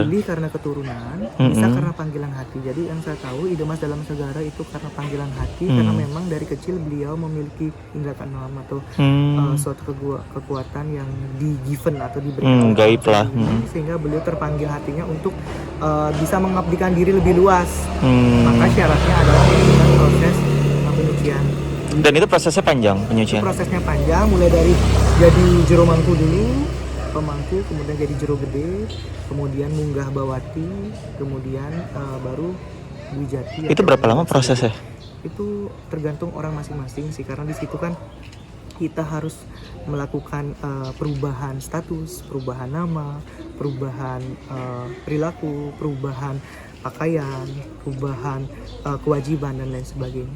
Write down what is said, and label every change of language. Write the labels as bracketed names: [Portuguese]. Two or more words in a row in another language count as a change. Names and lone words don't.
[Indonesian] dipilih karena keturunan, bisa karena panggilan hati. Jadi yang saya tahu ide Mas Dalam Segara itu karena panggilan hati, karena memang dari kecil beliau memiliki indra keenam atau suatu kekuatan yang di-given atau diberikan oleh gaib Tuhan lah. sendiri, sehingga beliau terpanggil hatinya untuk bisa mengabdikan diri lebih luas. Maka syaratnya adalah melakukan proses penyucian. Dan itu prosesnya panjang penyucian. Prosesnya panjang, mulai dari jadi jero mangku dulu, pemangku, kemudian jadi jero gede, kemudian munggah bawati, kemudian baru Dwijati. Itu berapa lama prosesnya? Itu tergantung orang masing-masing sih, karena di situ kan kita harus melakukan perubahan status, perubahan nama, perubahan perilaku, perubahan pakaian, perubahan kewajiban dan lain sebagainya.